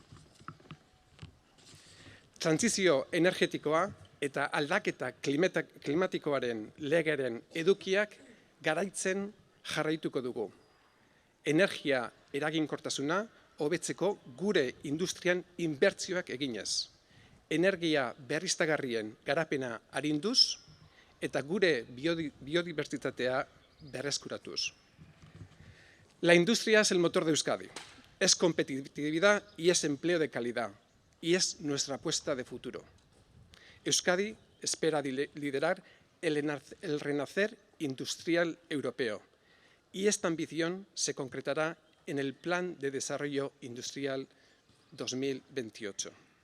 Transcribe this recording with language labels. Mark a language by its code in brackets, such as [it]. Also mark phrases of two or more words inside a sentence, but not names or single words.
[eu] Trantsizio energetikoa eta aldaketa klimatikoaren legeren edukiak garaitzen jarraituko dugu. Energia eraginkortasuna hobetzeko gure industrian inbertsioak eginez. Energia berriztagarrien garapena arinduz eta gure biodibertsitatea berreskuratuz. [es] La industria es el motor de Euskadi. Es competitividad y es empleo de calidad. Y es nuestra apuesta de futuro. Euskadi espera liderar el renacer industrial europeo y esta ambición se concretará en el Plan de Desarrollo Industrial 2028.